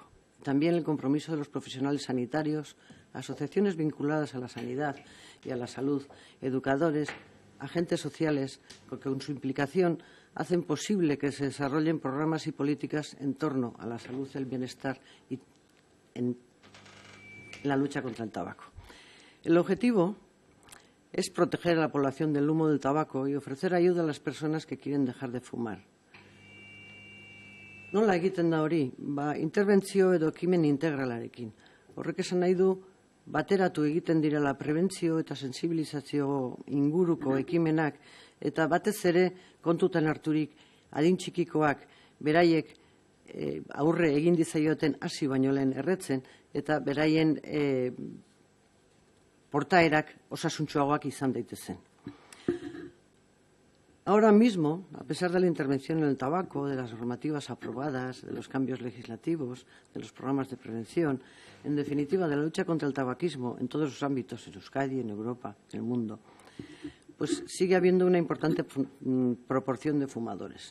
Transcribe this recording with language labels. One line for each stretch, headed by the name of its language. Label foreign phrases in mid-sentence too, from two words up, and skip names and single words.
Spanish: También el compromiso de los profesionales sanitarios, asociaciones vinculadas a la sanidad y a la salud, educadores, agentes sociales, que con su implicación hacen posible que se desarrollen programas y políticas en torno a la salud, el bienestar y en la lucha contra el tabaco. El objetivo es proteger a la población del humo del tabaco y ofrecer ayuda a las personas que quieren dejar de fumar.
Basque: Nola egiten da hori? Interbentzio edo ekimen integralarekin. Horrek esan nahi du bateratu egiten direla prebentzio eta sensibilizazio inguruko ekimenak eta batez ere kontutan harturik adin txikikoak beraiek aurre egin dizaioten hasi baino lehen erretzen eta beraien portaerak osasuntsuagoak izan daitezen.
Spanish: Ahora mismo, a pesar de la intervención en el tabaco, de las normativas aprobadas, de los cambios legislativos, de los programas de prevención, en definitiva, de la lucha contra el tabaquismo en todos los ámbitos, en Euskadi, en Europa, en el mundo, pues sigue habiendo una importante proporción de fumadores.